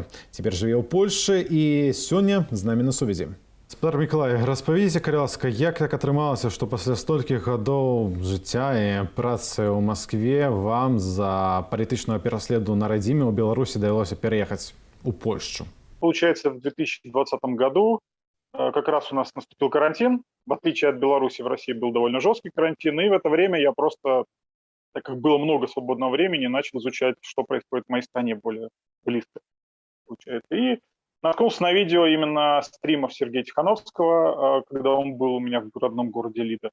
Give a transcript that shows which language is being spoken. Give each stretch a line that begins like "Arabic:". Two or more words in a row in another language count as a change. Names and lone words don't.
Belarusian: Цяпер жыве ў Польшчы і сёння з намі на сувязі. Спадар Мікалай, распавядзіце, калі ласка, як так атрымалася, што пасля столькіх гадоў жыцця і працы ў Маскве вам за палітычную пераследу на радзіме ў Беларусі давялося переехаць у Польшчу?
Russian: Получается, в 2020 году как раз у нас наступил карантин. В отличие от Беларуси, в России был довольно жесткий карантин. И в это время я просто, так как было много свободного времени, начал изучать, что происходит в моей стране более близко. Получается. И наткнулся на видео именно стримов Сергея Тихановского, когда он был у меня в родном городе Лида.